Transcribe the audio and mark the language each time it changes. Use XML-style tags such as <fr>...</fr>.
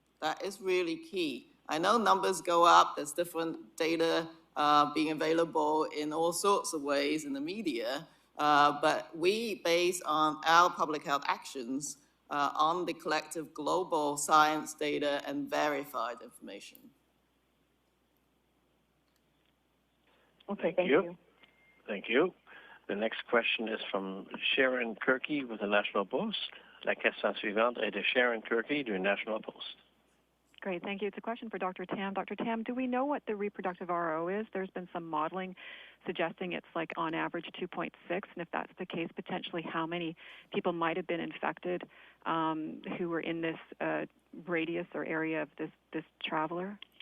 <en>That is really key. I know numbers go up, there's different data being available in all sorts of ways in the media, but we base on our public health actions on the collective global science data and verified information. Okay, thank you. Thank you. The next question is from Sharon Kirky with the National Post.</en> <fr>La question suivante est de Sharon Kirky du National Post.</fr> <en>Great, thank you. It's a question for Dr. Tam. Dr. Tam, do we know what the reproductive RO is? There's been some modeling suggesting it's like on average 2.6, and if that's the case, potentially how many people might have been infected who were in this radius or area of this traveler?</en>